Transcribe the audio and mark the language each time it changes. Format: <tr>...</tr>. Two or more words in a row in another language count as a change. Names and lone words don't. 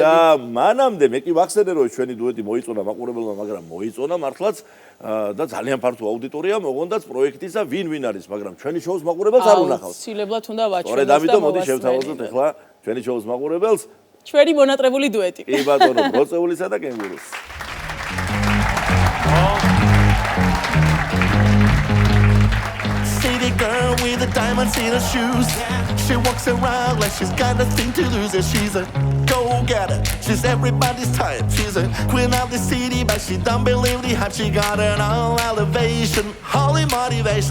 <ka>და მანამდე მე კი ვახსენე რომ ჩვენი დუეტი მოიწონა მაყურებელმა, მაგრამ მოიწონა მართლაც და ძალიან ფართო აუდიტორია მოღონდაც პროექტისა ვინ არის, მაგრამ ჩვენი შოუს მაყურებელს არ უნახავს. აუცილებლად უნდა ვაჩვენოთ. სწორედ ამიტომ მოდი შევთავაზოთ ახლა ჩვენი შოუს მაყურებელს ჩვენი მონატრებული დუეტი. კი ბატონო, ბროწეულისა და კენგურუს.</ka> <en>City girl with the diamonds in her shoes. She walks around like she's got nothing to lose. And she's a go-getter. She's everybody's type. She's a queen of the city, but she don't believe the hype. She got an all elevation, holy motivation.</en>